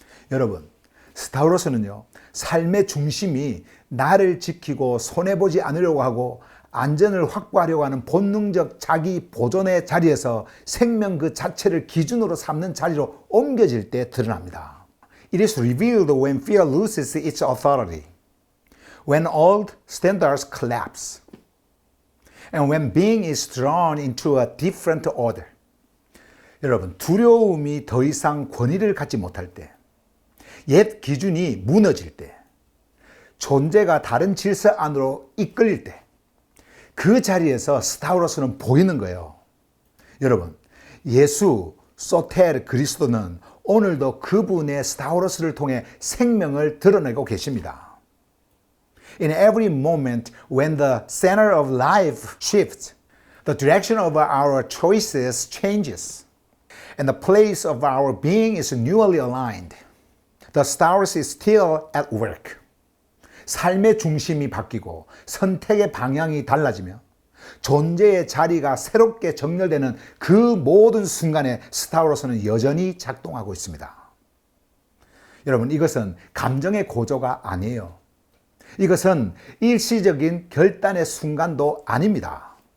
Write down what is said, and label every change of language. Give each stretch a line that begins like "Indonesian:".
Korean: 여러분, 스타우로스는요, 삶의 중심이 나를 지키고 손해보지 않으려고 하고 안전을 확보하려고 하는 본능적 자기 보존의 자리에서 생명 그 자체를 기준으로 삼는 자리로 옮겨질 때 드러납니다.
English: It is revealed when fear loses its authority, when old standards collapse, and when being is drawn into a different order.
Korean: 여러분, 두려움이 더 이상 권위를 갖지 못할 때, 옛 기준이 무너질 때, 존재가 다른 질서 안으로 이끌릴 때, 그 자리에서 스타우로스는 보이는 거예요. 여러분, 예수, 소텔, 그리스도는 오늘도 그분의 스타우로스를 통해 생명을 드러내고 계십니다.
English: In every moment when the center of life shifts, the direction of our choices changes, and the place of our being is newly aligned, the stars is still at work.
Korean: 삶의 중심이 바뀌고 선택의 방향이 달라지며 존재의 자리가 새롭게 정렬되는 그 모든 순간에 스타우로스는 여전히 작동하고 있습니다. 여러분, 이것은 감정의 고조가 아니에요. 이것은 일시적인 결단의 순간도 아닙니다.